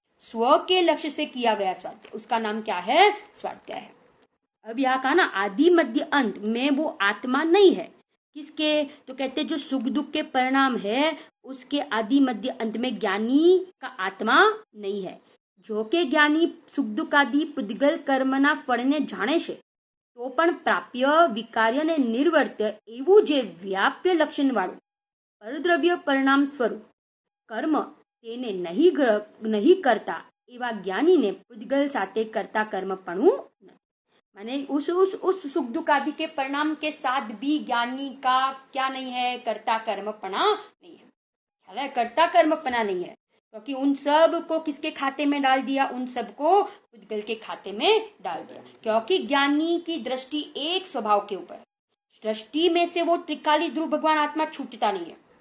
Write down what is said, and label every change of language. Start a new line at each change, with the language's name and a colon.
Hindi: स्व के लक्ष्य से किया गया स्वाध्याय, उसका नाम क्या है? स्वाध्याय है। अब यहाँ कहा ना, आदि मध्य अंत में वो आत्मा नहीं है। किसके? तो कहते जो सुख दुख के परिणाम है, उसके आदि मध्य अंत में ज्ञानी का आत्मा नहीं है।
Gujarati: जो के ज्ञानी सुख दुख आदि पुद्गल कर्मना फळने जाने છે, તો પણ પ્રાપ્ય વિકાર્યને નિર્વર્ત્ય એવું જે વ્યાપ્ય લક્ષણ વાળું પરદ્રવ્ય પરિણામ સ્વરૂપ કર્મ તેને નહીં કરતા એવા જ્ઞાનીને પુદ્ગલ સાથે કરતા કર્મપણું નથી।
Hindi: माने उस सुख दुख आदि के परिणाम के साथ भी ज्ञानी का क्या नहीं है? कर्ता कर्मपणा नहीं है। ख्याल है? कर्ता कर्मपणा नहीं है, क्योंकि उन सब को किसके खाते में डाल दिया? उन सब को पुद्गल के खाते में डाल दिया। क्योंकि ज्ञानी की दृष्टि एक स्वभाव के ऊपर, दृष्टि में से वो त्रिकाली ध्रुव भगवान आत्मा छूटता नहीं है।